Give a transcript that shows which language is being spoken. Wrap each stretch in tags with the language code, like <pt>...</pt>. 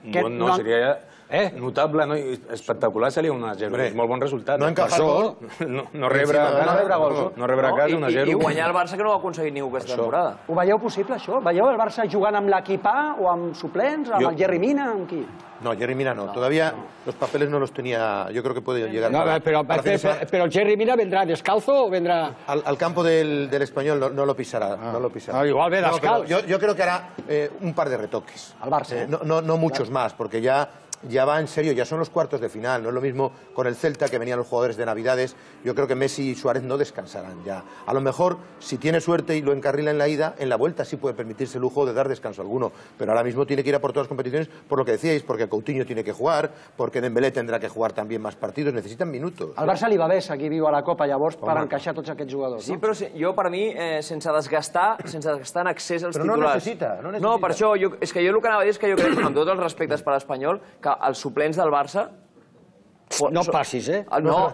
<ca>No, seria notable, espectacular seria 1-0. És molt bon resultat.</ca> <es>No encajar gol.</es> <ca>No rebre gols. No rebre a casa 1-0. I guanyar el Barça, que no ho ha aconseguit ningú aquesta temporada. Ho veieu possible, això? Veieu el Barça jugant amb l'equip A o amb suplents, amb el Jerry Mina, amb qui? No, Jerry Mina no.</ca> <es>Todavía los papeles no los tenía. Yo creo que puede llegar. No, pero el Jerry Mina vendrá descalzo o vendrá. Al campo del Español no lo pisará. No lo pisará. Igual ve descalzo. Yo creo que hará un par de retoques. Al Barça. No muchos más, porque ya va en serio, ya son los cuartos de final. No es lo mismo con el Celta, que venían los jugadores de Navidades. Yo creo que Messi y Suárez no descansarán ya. A lo mejor, si tiene suerte y lo encarrila en la ida, en la vuelta sí puede permitirse el lujo de dar descanso alguno. Pero ahora mismo tiene que ir a por todas las competiciones, por lo que decíais, porque Coutinho tiene que jugar, porque Dembélé tendrá que jugar también más partidos. Necesitan minutos.</es> <ca>Al Barça li va bé seguir viu a la Copa, llavors, per encaixar tots aquests jugadors. Sí, però jo, per mi, sense desgastar en excés els titulars. Però no necessita. No, per això, és que jo el que anava a dir és que jo crec, amb tots els respectes per l'Espanyol, que els suplents del Barça... No passis, eh? No,</ca>